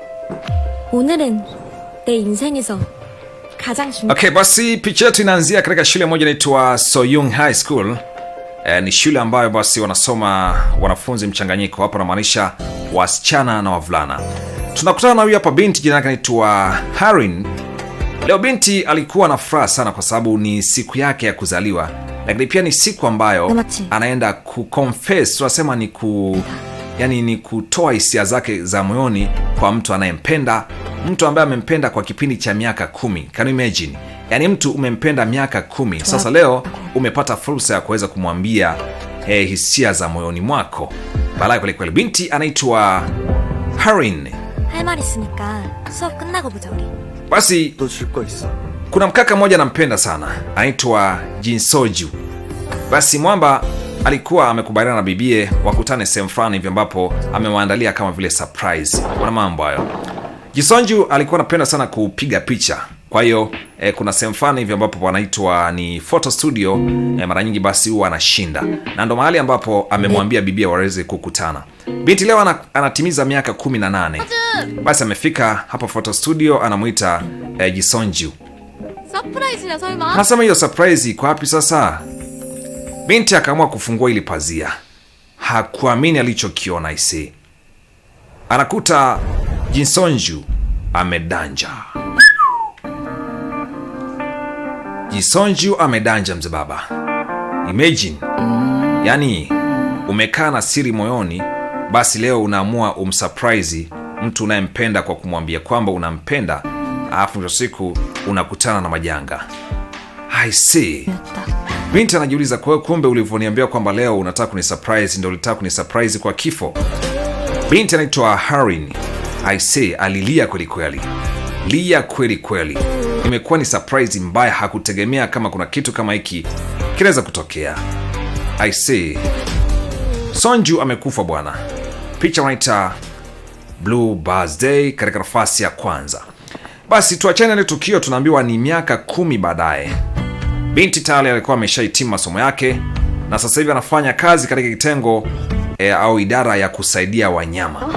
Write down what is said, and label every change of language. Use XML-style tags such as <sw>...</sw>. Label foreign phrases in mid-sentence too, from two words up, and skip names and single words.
<ko>오늘은 내 인생에서 가장 중요한.</ko> <sw>Okay, basi picha yetu inaanzia katika shule moja inaitwa Soyoung High School. Ni shule ambayo basi wanasoma wanafunzi mchanganyiko, hapa namaanisha wasichana na wavulana. Tunakutana na huyu hapa binti, jina lake anaitwa Harin. Leo binti alikuwa na furaha sana kwa sababu ni siku yake ya kuzaliwa, lakini pia ni siku ambayo anaenda kuconfess, tunasema ni kutoa hisia zake za moyoni kwa mtu anayempenda, mtu ambaye amempenda kwa kipindi cha miaka 10.</sw> <en>Can you imagine?</en> <sw>Yani mtu umempenda miaka 10. Sasa leo umepata fursa ya kuweza kumwambia hisia za moyoni mwako. Balai kweli kweli. Binti anaitwa Harin.</sw> <ko>할 말 있으니까 수업 끝나고 보자 우리.</ko> <sw>Basi kuna mkaka mmoja anampenda sana, anaitwa Jinsoju. Basi mwamba alikuwa amekubaliana na bibie wakutane sehemu fulani hivi ambapo amewaandalia kama vile surprise. Kuna mambo hayo. Jinsoju alikuwa anapenda sana kupiga picha. Kwa hiyo kuna sehemu fulani hivi ambapo wanaitwa ni</sw> <en>photo studio,</en> <sw>mara nyingi basi huwa anashinda. Na ndo mahali ambapo amemwambia bibia waweze kukutana. Binti leo anatimiza miaka 18. Basi amefika hapa</sw> <en>photo studio,</en> <sw>anamuita Jinsoju.</sw> <ko>서프라이즈야 설마?</ko> <sw>Anasema hiyo surprise iko wapi sasa? Binti akaamua kufungua ili pazia. Hakuamini alichokiona isi. Anakuta Jinsoju amedanja. Jinsoju amedanja mzee baba. Imagine. Yani umekaa na siri moyoni, basi leo unaamua umsurprise mtu unayempenda kwa kumwambia kwamba unampenda, alafu ndio siku unakutana na majanga.</sw> <en>I see.</en> <sw>Binti anajiuliza, kwa kumbe ulivyoniambia kwamba leo unataka kunisurprise ndio ulitaka kunisurprise kwa kifo. Binti anaitwa Harin.</sw> <en>I see,</en> <sw>alilia kweli kweli. Lia kweli kweli. Imekuwa ni surprise mbaya, hakutegemea kama kuna kitu kama hiki kinaweza kutokea.</sw> <en>I see.</en> <sw>Sonju amekufa bwana. Picha wanaita Blue Birthday katika nafasi ya kwanza. Basi tuachane na tukio, tunaambiwa ni miaka 10 baadaye. Binti tayari alikuwa ameshahitimu masomo yake na sasa hivi anafanya kazi katika kitengo au idara ya kusaidia wanyama.</sw>